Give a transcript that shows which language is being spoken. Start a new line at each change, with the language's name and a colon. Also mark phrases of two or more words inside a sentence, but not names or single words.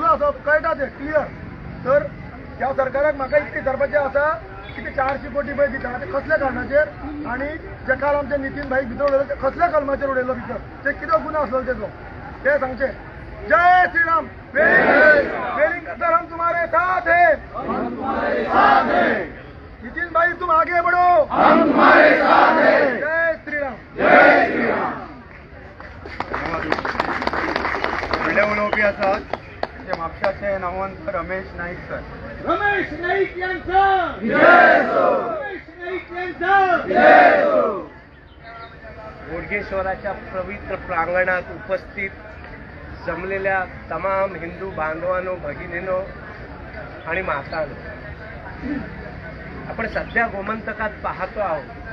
Konkani: आसा कळटा ते क्लियर तर ह्या सरकाराक म्हाका इतकें विचारपाचें आसा की ते 400 कोटी पळय दिता ते कसल्या कारणाचेर आनी जे काल आमचे नितीन भाईक भितर उडयलो ते कसल्या कलमाचेर उडयलो भितर ते कितें गुन्हा आसलो तेजो ते सांगचे
Hindi: जय श्रीराम वेलिंगकर सर हम तुम्हारे साथ हैं नितिन भाई तुम आगे बढ़ो हम तुम्हारे साथ हैं जय श्रीराम
Konkani: फुडले उलोवपी आसात ते म्हापशाचे नामवंत रमेश नाईक सर
Marathi: रमेश नाईक यांचा विजय असो रमेश नाईक बोडगेश्वराच्या पवित्र प्रांगणात उपस्थित जमलेल्या तमाम हिंदू बांधवांनो, भगिनींनो आणि मातांनो, आपण सध्या गोमंतकात पाहतो आहोत